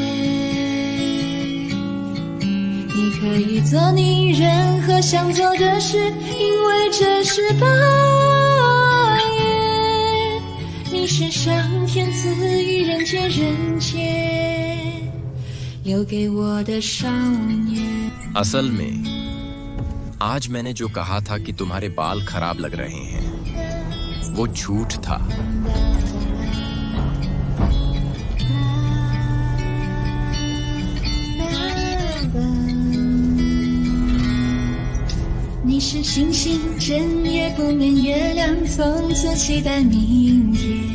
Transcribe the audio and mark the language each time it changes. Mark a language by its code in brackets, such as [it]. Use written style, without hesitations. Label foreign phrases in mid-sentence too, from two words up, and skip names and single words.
[zh] 你可以做你任何想做的事，因为这是8月。你是上天赐予人间人间留给我的少年。 [hi] असल में आज मैंने जो कहा था कि तुम्हारे बाल खराब लग रहे हैं वो झूठ था। [zh] 你是星星，整夜不眠，月亮从此期待明天。